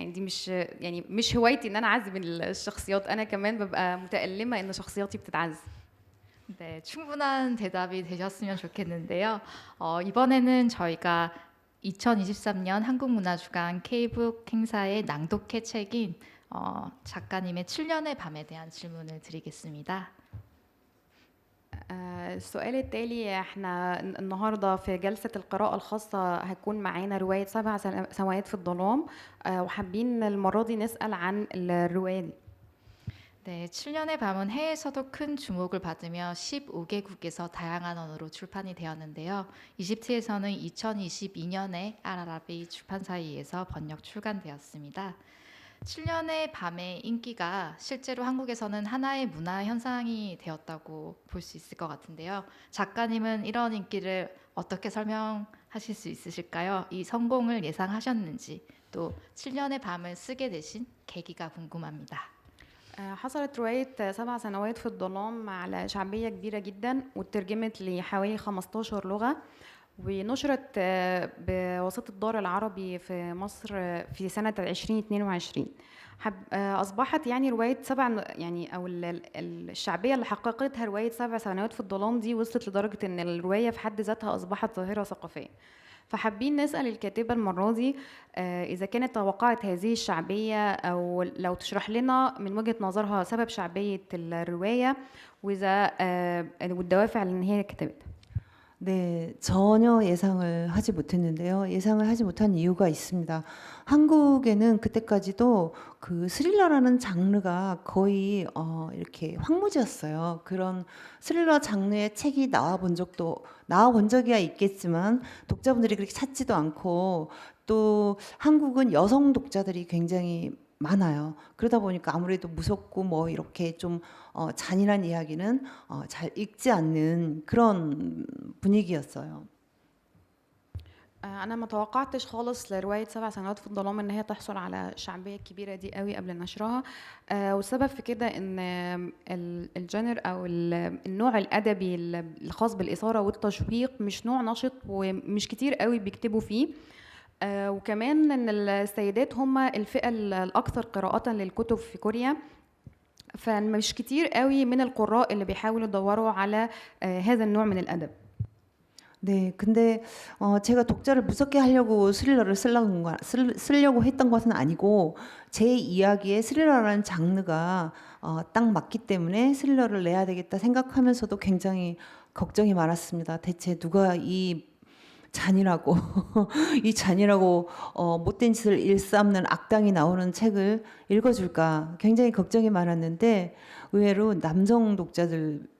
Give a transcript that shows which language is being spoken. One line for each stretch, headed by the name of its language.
Arabic: يعني دي مش هوايتي إن أنا أعذب الشخصيات، أنا كمان ببقى متألمة إن شخصياتي بتتعذب.
Korean: 네, 충분한 대답이 되셨으면 좋겠는데요. 이번에는 저희가 2023년 한국문화주간 K북 행사의 낭독회 책인 작가님의 7년의 밤에 대한 질문을 드리겠습니다.
Arabic: السؤال التالي، احنا النهارده في جلسة القراءة الخاصة هيكون معانا رواية 7 سنوات في الظلام، وحابين المرة دي نسأل عن الرواية دي.
Korean: 네, 7년의 밤은 해외에서도 큰 주목을 받으며 15개국에서 다양한 언어로 출판이 되었는데요. 이집트에서는 2022년에 알아라비 출판사에 의해서 번역 출간되었습니다. 7년의 밤의 인기가 실제로 한국에서는 하나의 문화 현상이 되었다고 볼 수 있을 것 같은데요. 작가님은 이런 인기를 어떻게 설명하실 수 있으실까요? 이 성공을 예상하셨는지, 또 7년의 밤을 쓰게 되신 계기가 궁금합니다.
Arabic: حصلت رواية 7 سنوات في الظلام على شعبية كبيرة جدا، وترجمت لحوالي 15 لغة، ونشرت بواسطة الدار العربي في مصر في سنة 2022. أصبحت يعني رواية يعني أو الشعبية اللي حققتها رواية 7 سنوات في الظلام دي وصلت لدرجة إن الرواية في حد ذاتها أصبحت ظاهرة ثقافية. فحابين نسأل الكاتبة المرة دي إذا كانت توقعت هذه الشعبية، أو لو تشرح لنا من وجهة نظرها سبب شعبية الرواية وإذا والدوافع اللي هي كتبتها.
Korean: 네, 전혀 예상을 하지 못했는데요. 예상을 하지 못한 이유가 있습니다. 한국에는 그때까지도 그 스릴러라는 장르가 거의 이렇게 황무지였어요. 그런 스릴러 장르의 책이 나와본 적이야 있겠지만 독자분들이 그렇게 찾지도 않고, 또 한국은 여성 독자들이 굉장히 많아요. 그러다 보니까 아무래도 무섭고 뭐 이렇게 좀 잔인한 이야기는 잘 읽지 않는 그런 분위기였어요.
Arabic: أنا ما توقعتش خالص لرواية 7 سنوات في الظلام إن هي تحصل على الشعبية الكبيرة دي قوي قبل نشرها، والسبب في كده إن الجانر أو النوع الأدبي الخاص بالإثارة والتشويق مش نوع نشط ومش كتير قوي بيكتبوا فيه، وكمان إن السيدات هم الفئة الأكثر قراءة للكتب في كوريا، فمش كتير قوي من القراء اللي بيحاولوا يدوروا على هذا النوع من الأدب.
Korean: 네, 근데 제가 독자를 무섭게 하려고 스릴러를 쓰려고 했던 것은 아니고, 제 이야기에 스릴러라는 장르가 딱 맞기 때문에 스릴러를 내야 되겠다 생각하면서도 굉장히 걱정이 많았습니다. 대체 누가 이 잔인하고 이 잔인하고 못된 짓을 일삼는 악당이 나오는 책을 읽어줄까 굉장히 걱정이 많았는데, 의외로 남성 독자들